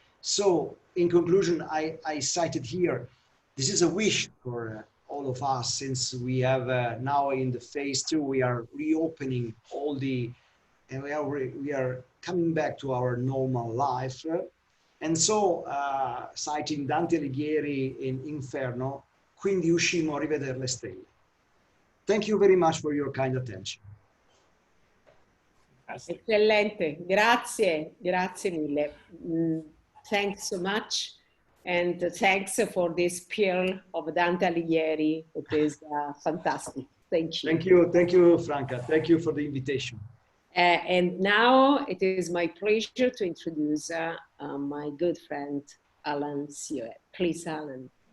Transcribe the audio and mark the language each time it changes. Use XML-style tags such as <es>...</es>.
<en>So in conclusion, I cited here, this is a wish for all of us, since we have now in the phase 2, we are reopening all the, and we are coming back to our normal life. And so, citing Dante Alighieri in Inferno,</en> <it>quindi uscimo a rivedere le stelle.</it> <en>Thank you very much for your kind attention.</en> <it>Eccellente, grazie, grazie mille.</it> <en>Thanks so much, and thanks for this pearl of Dante Alighieri. It is fantastic. Thank you. Thank you, Franca. Thank you for the invitation. And now it is my pleasure to introduce my good friend, Alan SIET. Please, Alan.</en>